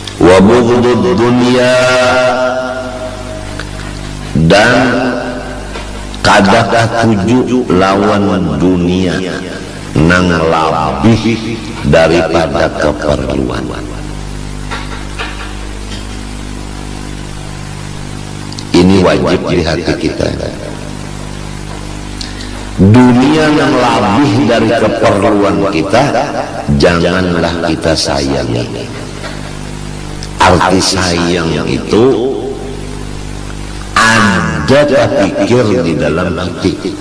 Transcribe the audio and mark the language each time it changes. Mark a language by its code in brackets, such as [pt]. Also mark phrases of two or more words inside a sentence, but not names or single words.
[ar] وبغض الدنيا, [bjn] dan kadaka tuju lawan dunia nang labih daripada keperluan. [id] Ini wajib di hati kita. Dunia yang lebih dari keperluan kita janganlah kita sayangi. Arti sayang itu ada terpikir di dalam hati.